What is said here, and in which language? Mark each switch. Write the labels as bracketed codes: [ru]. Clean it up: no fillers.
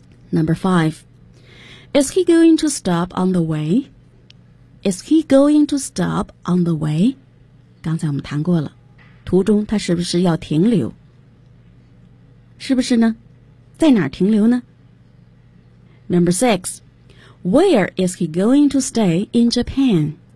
[en] Number five, Is he going to stop on the way? [zh] 刚才我们谈过了，途中他是不是要停留？是不是呢？在哪儿停留呢？ [en] Number six, Where is he going to stay in Japan?